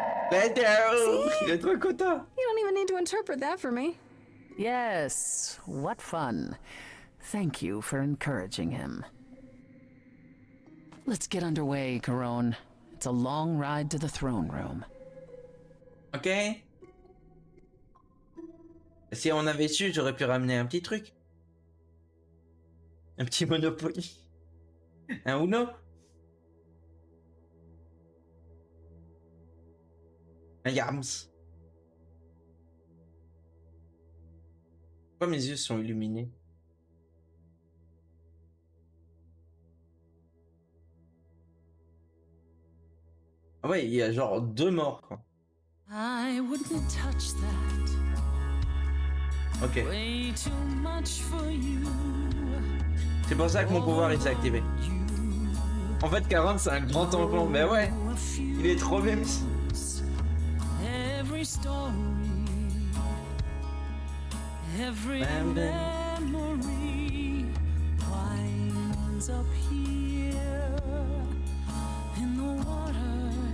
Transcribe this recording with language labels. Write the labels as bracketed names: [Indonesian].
[French] Il est trop content. [English] You don't even need to interpret that for me. Yes, what fun. Thank you for encouraging him. Let's get underway, Caron. It's a long ride to the throne room. Ok. [French] Si on avait su, j'aurais pu ramener un petit truc. Un petit Monopoly. Un Uno. Un Yams. Pourquoi mes yeux sont illuminés? Ah ouais, il y a genre 2 morts, quoi. [English] I wouldn't touch that. Ok. Way too much for you. [French] C'est pour ça que mon pouvoir il s'est activé. En fait, 40 c'est un grand tampon. Mais ouais, il est trop bien. [English] Every story, every memory winds up here in the water.